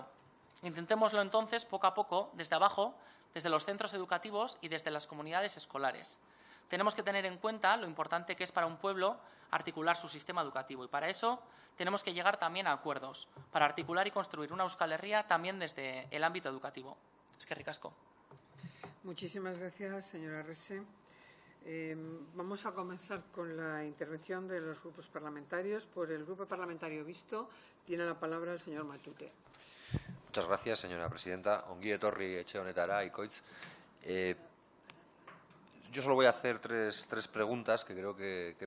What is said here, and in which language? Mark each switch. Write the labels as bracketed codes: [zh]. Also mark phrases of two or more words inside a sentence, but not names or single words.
[es] Intentémoslo entonces poco a poco, desde abajo, desde los centros educativos y desde las comunidades escolares. Tenemos que tener en cuenta lo importante que es para un pueblo articular su sistema educativo y para eso tenemos que llegar también a acuerdos, para articular y construir una Euskal Herria también desde el ámbito educativo. [eu] Eskerrik asko. [es] Muchísimas gracias, señora Rese. Vamos a comenzar con la intervención de los grupos parlamentarios. Por el Grupo Parlamentario Visto tiene la palabra el señor Matute. Muchas gracias, señora presidenta. [eu] Ongi etorri etxe honetara, Ikoitz. [es] Yo solo voy a hacer tres preguntas que creo que